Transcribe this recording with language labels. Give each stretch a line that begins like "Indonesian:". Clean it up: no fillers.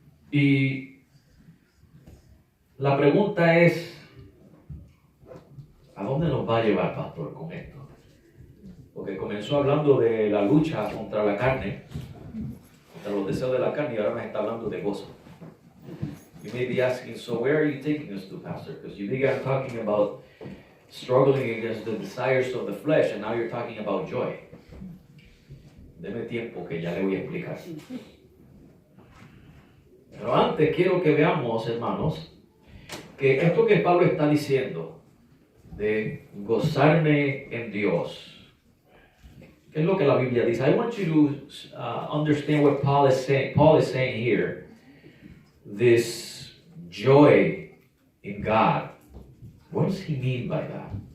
Spanish: Y la pregunta es, ¿a dónde nos va a llevar, pastor, con esto? Porque comenzó hablando de la lucha contra la carne, contra los deseos de la carne, y ahora nos está hablando de gozo.
English: You may be asking, so where are you taking us to, pastor? Because you began talking about struggling against the desires of the flesh, and now you're talking about joy.
Spanish: Deme tiempo que ya le voy a explicar. Pero antes quiero que veamos, hermanos, que esto que Pablo está diciendo de gozarme en Dios, ¿qué es lo que la Biblia dice?
English: I want you to understand what Paul is saying. Paul is saying here, this joy in God. What does he mean by that?